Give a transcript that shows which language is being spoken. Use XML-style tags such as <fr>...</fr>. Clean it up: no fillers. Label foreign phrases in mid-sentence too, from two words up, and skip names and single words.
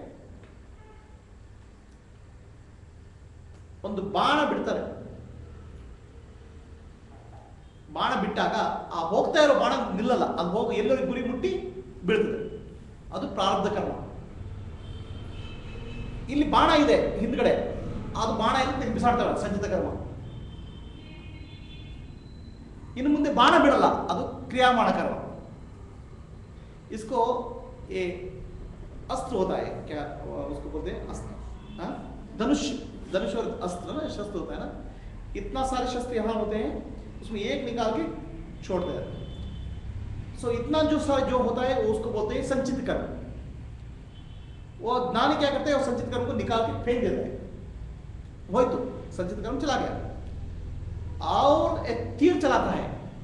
<kn>ಒಂದು ಬಾಣ ಬಿಡ್ತಾರೆ ಬಾಣ ಬಿಟ್ಟಾಗ ಆ ಹೋಗ್ತಾ ಇರೋ ಬಾಣ ನಿಲ್ಲಲ್ಲ ಅದು ಹೋಗಿ ಎಲ್ಲರಿಗೂ ಗುರಿ ಮುಟ್ಟಿ ಬೀಳ್ತದೆ ಅದು ಪ್ರಾರಬ್ಧ ಕರ್ಮ ಇಲ್ಲಿ ಬಾಣ ಇದೆ ಹಿಂದ್ಗಡೆ ಅದು ಬಾಣ ಇರುತ್ತೆ ಬಿಸಾಡ್ತಾರೆ ಸಂಚಿತ ಕರ್ಮ ಇನ್ನು ಮುಂದೆ ಬಾಣ ಬಿಡಲ್ಲ ಅದು ಕ್ರಿಯಾಮಾಣ</kn> <hi>कर्म इसको ये अस्त्र होता है क्या उसको बोलते हैं अस्त्र धनुष धनुष और अस्त्र ना शस्त्र होता है ना इतना सारे शस्त्र यहाँ होते हैं उसमें एक निकाल के छोड़ते हैं सो इतना जो होता है वो उसको बोलते हैं संचित कर्म वो ज्ञानी क्या करते हैं वो संचित कर्म को निकाल के फेंक देता है वही तो संचित कर्म चला गया और एक तीर चलाता है</hi>